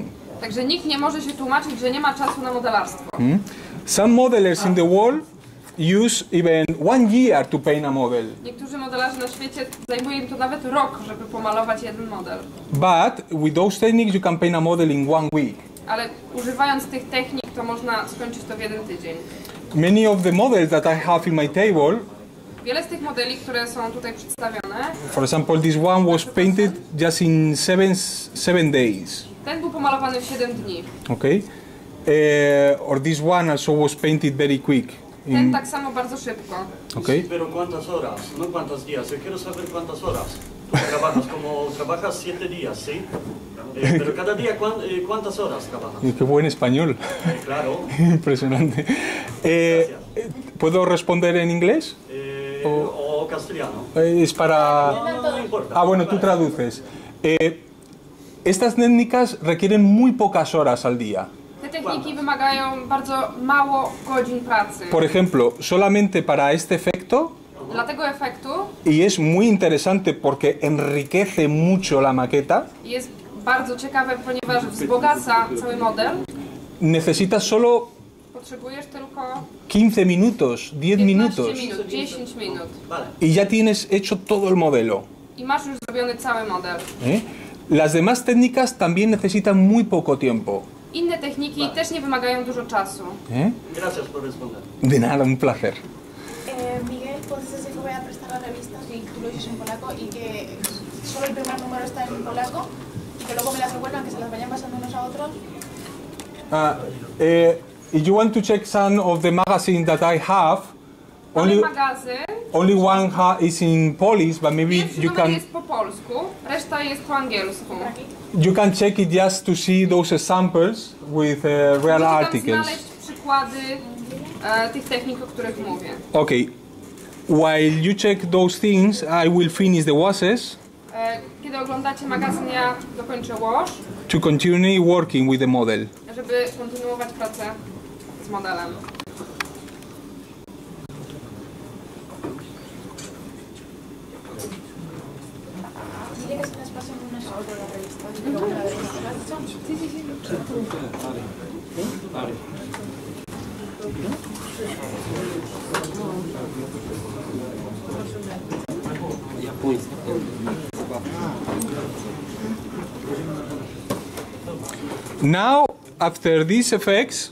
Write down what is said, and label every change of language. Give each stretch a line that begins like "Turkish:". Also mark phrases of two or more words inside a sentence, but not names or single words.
Polish: Także nikt nie może się tłumaczyć, że nie ma czasu na modelarstwo.
English: Some modelers in the world use even 1 year to paint a model.
Polish: Niektórzy modelarze na świecie zajmuje im to nawet rok, żeby pomalować jeden model.
English: But with those techniques you can paint a model in 1 week.
Polish: Ale używając tych technik, to można skończyć to w jeden tydzień.
English: Many of the models that I have in my table,
Polish: Wiele z tych modeli, które są tutaj przedstawione,
English: for example, this one was painted just in seven days.
Polish: ten był pomalowany w 7 dni.
English: Okay, or this one also was painted very quick.
Polish: Ten tak samo bardzo szybko. Okay.
Spanish: Pero ¿cuántas horas? No cuántos días. Yo quiero saber cuántas horas. Tú trabajas como trabajas 7 días, ¿sí? Pero cada día ¿cuántas horas trabajas? Qué buen español. Claro. Impresionante. ¿Puedo responder en inglés? O castellano. Es para... No importa. Ah, bueno, tú traduces. Estas técnicas requieren muy pocas horas al día.
Polish: Te Te techniki wymagają bardzo mało godzin pracy.
Spanish: Por ejemplo, solamente para este efecto,
Polish: Dla tego efektu
Spanish: y es muy interesante porque enriquece mucho la maqueta,
Polish: jest bardzo ciekawe, ponieważ wzbogaca cały model.
Spanish: necesitas solo
Polish: Potrzebujesz tylko
Spanish: 15 minutos, 10 minutos,
Polish: 10 minut.
Spanish: y ya tienes hecho todo el modelo.
Polish: I masz już zrobiony cały model.
Spanish: Las demás técnicas también necesitan muy poco tiempo.
Polish: Inne techniki też nie wymagają dużo czasu.
Spanish: Gracias por responder. De nada, un placer. Miguel, ¿puedes decir que voy a prestar la revista y tú lo dices en polaco y que solo el primer número está en polaco y que luego me las revuelvan, que se las vayan pasando unos a otros?
English: If you want to check some of the magazines that I have,
Polish: Mamy magazyn.
English: only one is in Polish, but maybe
Polish: Pierwszy
English: you
Polish: numer
English: can
Polish: jest po polsku, reszta jest po angielsku.
English: check it just to see those samples with real
Polish: Możecie tam
English: articles.
Polish: znaleźć przykłady tych technik, o których mówię.
English: Okay, while you check those things, I will finish the washes
Polish: Kiedy oglądacie magazyn, ja dokończę wash,
English: to continue working with the model.
Polish: żeby kontynuować pracę z modelem.
Spanish: Dile que se las pasen unas a otras la revista y que luego me la revisan. ¿Lo has dicho? Sí, sí, sí.
English: Now, after these effects,